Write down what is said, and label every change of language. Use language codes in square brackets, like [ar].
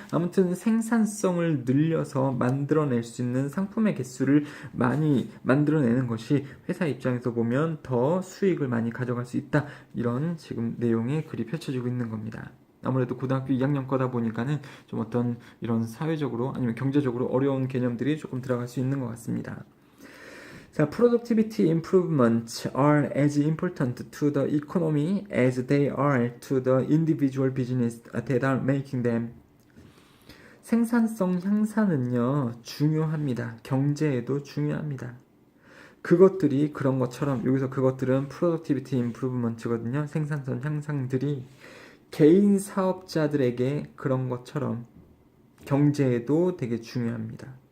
[ko] 아무튼 생산성을 늘려서 만들어낼 수 있는 상품의 개수를 많이 만들어내는 것이 회사 입장에서 보면 더 수익을 많이 가져갈 수 있다. 이런 지금 내용의 글이 펼쳐지고 있는 겁니다. 아무래도 고등학교 2학년 거다 보니까는 좀 어떤 이런 사회적으로 아니면 경제적으로 어려운 개념들이 조금 들어갈 수 있는 것 같습니다. [en] 자, productivity improvements are as important to the economy as they are to the individual business that are making them. [ko] 생산성 향상은요, 중요합니다. 경제에도 중요합니다. 그것들이 그런 것처럼, 여기서 그것들은 productivity improvement거든요. 생산성 향상들이 개인 사업자들에게 그런 것처럼 경제에도 되게 중요합니다.